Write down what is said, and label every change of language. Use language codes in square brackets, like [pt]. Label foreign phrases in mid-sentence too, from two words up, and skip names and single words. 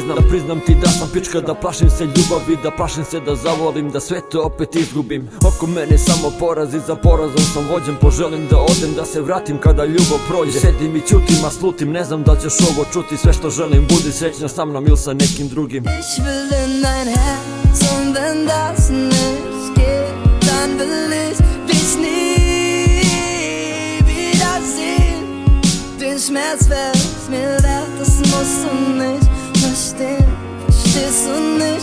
[sr] Da priznam ti da sam pička, da plašim se ljubavi, da plašim se da zavolim, da sve to opet izgubim. Oko mene samo porazi, za porazom sam vođen. Poželim da odem, da se vratim kada ljubav prođe. Sedim i ćutim, a slutim, ne znam da ćeš ovo čuti. Sve što želim, budi srećna sa mnom ili sa nekim drugim. [de] Ich will in dein Herz und wenn das nicht geht, dann will ich dich nie wiedersehen. Den Schmerz wär's mir wert, das musst du nicht verstehen. Verstehst du nicht?